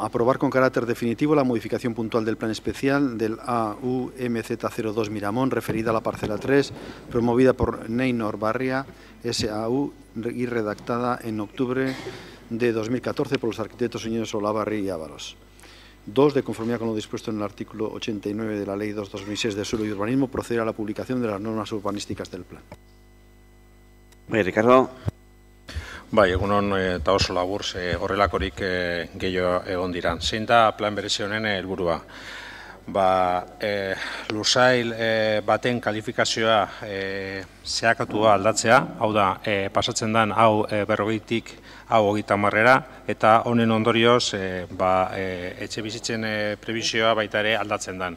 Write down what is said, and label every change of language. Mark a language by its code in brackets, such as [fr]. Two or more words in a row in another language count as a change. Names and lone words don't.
[es] Aprobar con carácter definitivo la modificación puntual del plan especial del AUMZ02 Miramón referida a la parcela 3, promovida por Neynor Barria, SAU, y redactada en octubre de 2014 por los arquitectos señores Olavarri y Ábalos. 2. De conformidad con lo dispuesto en el artículo 89 de la Ley 2/2006 de Suelo y Urbanismo, proceder a la publicación de las normas urbanísticas del plan. Ricardo. [eu] Egunon eta oso labur, horrelakorik gehiago egon diran. Zein da plan berezi honen helburua? lursail baten kalifikazioa zehakatua aldatzea, hau da, pasatzen den hau 40tik hau 30-era, eta honen ondorioz etxe bizitzen prebisioa baita ere aldatzen den.